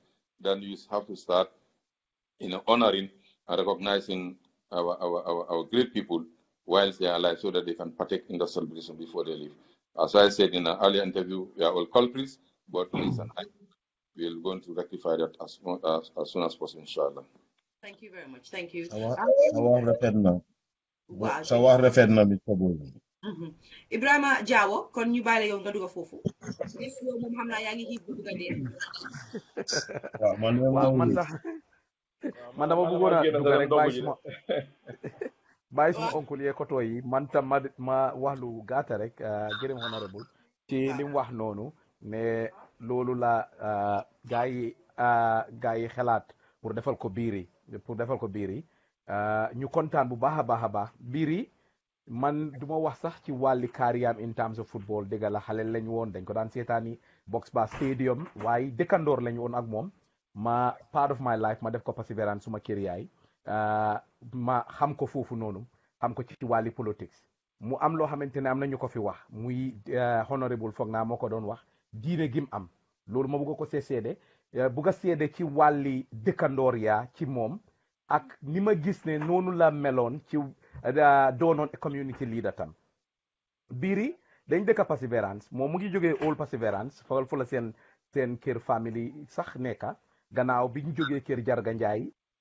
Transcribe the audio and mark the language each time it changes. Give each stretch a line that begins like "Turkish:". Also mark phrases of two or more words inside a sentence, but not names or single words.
English: Then you have to start honoring and recognizing our great people whilst they are alive so that they can partake in the celebration before they leave. As I said in an earlier interview, we are all culprits, but it's an we're going to rectify that as soon as possible, inshallah. Thank you very much. Thank you.
Wolof: Sawa rafet na. Wow. Sawa rafet na Mr. Boy. Ibrahima Diawo kon ñu bàyyi la yow nga dugg foofu. yow moom xam naa yaa ngi xiif bu bugg a dee. waaw man sax man dama bëggoon a dugg rek bàyyi suma oncle yee koto yi man tam ma wax lu gàtta rek gërëm honorable ci li mu wax noonu ne loolu la gaa yi xalaat pour defal ko biiri ñu kontaan bu baax a baax biiri man du ma wax sax ci wàlli carrière
English: in terms of football
Wolof: dëgg la xale lañ woon dañ ko daan seetaani box ba stadium waaye dëkkandoor lañ woon ak moom ma
English: part of my life
Wolof: ma def ko perseverance suma kër yaay ma xam ko foofu noonu xam ko ci wàlli politics mu am loo xamante ne am nañu ko fi wax muy honorable foog naa moo ko doon wax diine gim am loolu ma bëgg ko seede bëgg a seede ci wàlli dëkkandoor yaa ci moom ak ni ma gis ne noonu la meloon ci doonoon
English: community leader
Wolof: tam biiri dañ dëkka perseverance moom mu ngi jógee Old Perseverance fa la seen kër family sax nekka gannaaw bi ñu jógee kër Jarga Njaay